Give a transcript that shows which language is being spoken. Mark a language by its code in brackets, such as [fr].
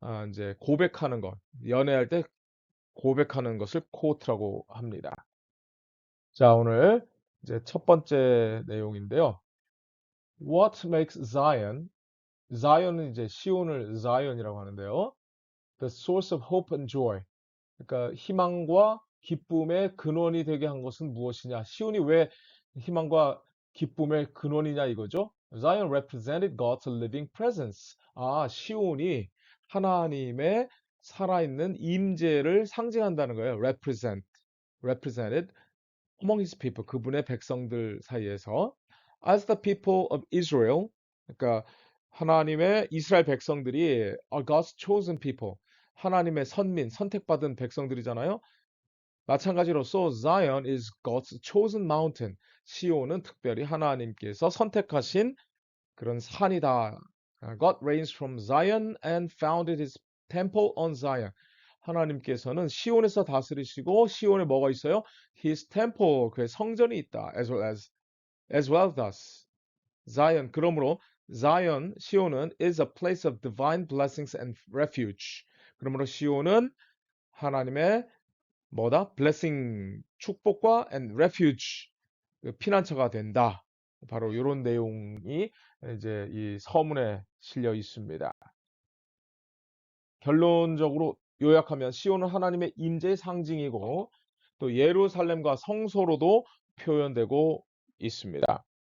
[ko] 이제 고백하는 것, 연애할 때 고백하는 것을 코트라고 합니다. 자, 오늘 이제 첫 번째 내용인데요. [en] What makes Zion? [ko] Zion은 이제 시온을 Zion이라고 하는데요. [en] The source of hope and joy. [ko] 그러니까 희망과 기쁨의 근원이 되게 한 것은 무엇이냐? 시온이 왜 희망과 기쁨의 근원이냐 이거죠? [en] Zion represented God's living presence. [ko] 시온이 하나님의 살아있는 임재를 상징한다는 거예요. [en] represented among his people, [ko] 그분의 백성들 사이에서. [en] As the people of Israel, [ko] 그러니까 하나님의 이스라엘 백성들이 [en] are God's chosen people, [ko] 하나님의 선민, 선택받은 백성들이잖아요. 마찬가지로서 [en] Zion is God's chosen mountain, [ko] 시온은 특별히 하나님께서 선택하신 그런 산이다. [en] God reigns from Zion and founded his temple on Zion. [ko] 하나님께서는 시온에서 다스리시고 시온에 뭐가 있어요? His temple, 그의 성전이 있다. [en] As well thus. Zion, 그러므로 Zion, 시온은 is a place of divine blessings and refuge. [ko] 그러므로 시온은 하나님의 뭐다? blessing, 축복과 [en] and refuge, [ko] 피난처가 된다. 바로 이런 내용이 이제 이 서문에 실려 있습니다. 결론적으로 요약하면 시온은 하나님의 임재의 상징이고 또 예루살렘과 성소로도 표현되고 있습니다.